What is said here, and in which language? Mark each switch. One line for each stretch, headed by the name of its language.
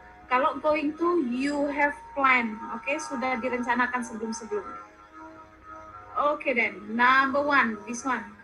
English: Kalau going to, you have plan. Okay?
Indonesian: Sudah direncanakan sebelum-sebelumnya.
English: Okay then, number one, this one.